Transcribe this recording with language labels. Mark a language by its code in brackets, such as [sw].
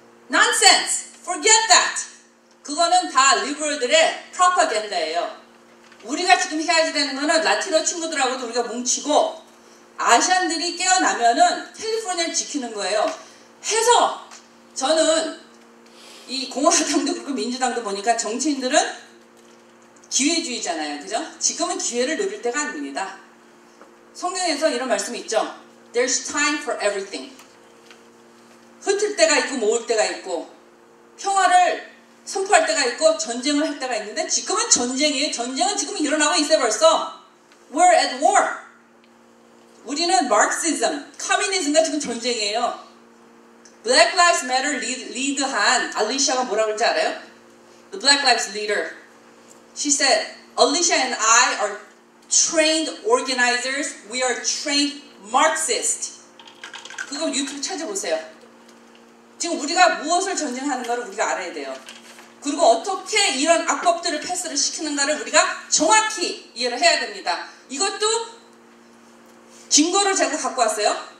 [en] Nonsense. Forget that. [ko] 그거는 다 리버럴들의 프로파간다예요. 우리가 지금 해야지 되는 거는 라티노 친구들하고도 우리가 뭉치고 아시안들이 깨어나면은 캘리포니아를 지키는 거예요. 해서 저는 이 공화당도 그렇고 민주당도 보니까 정치인들은 기회주의잖아요. 그죠? 지금은 기회를 노릴 때가 아닙니다. 성경에서 이런 말씀이 있죠. [en] There's time for everything. [ko] 흩을 때가 있고 모을 때가 있고 평화를 선포할 때가 있고 전쟁을 할 때가 있는데 지금은 전쟁이에요. 전쟁은 지금 일어나고 있어요 벌써. [en] We're at war. [ko] 우리는 마르크시즘, 커뮤니즘과 지금 전쟁이에요. Black Lives Matter 리드한 알리샤가 뭐라고 그러지 알아요? [en] The Black Lives Leader. She said, Alicia and I are trained organizers. We are trained Marxists. [ko] 그거 유튜브 찾아보세요. 지금 우리가 무엇을 전쟁하는가를 우리가 알아야 돼요. 그리고 어떻게 이런 악법들을 패스를 시키는가를 우리가 정확히 이해를 해야 됩니다. 이것도 증거를 제가 갖고 왔어요.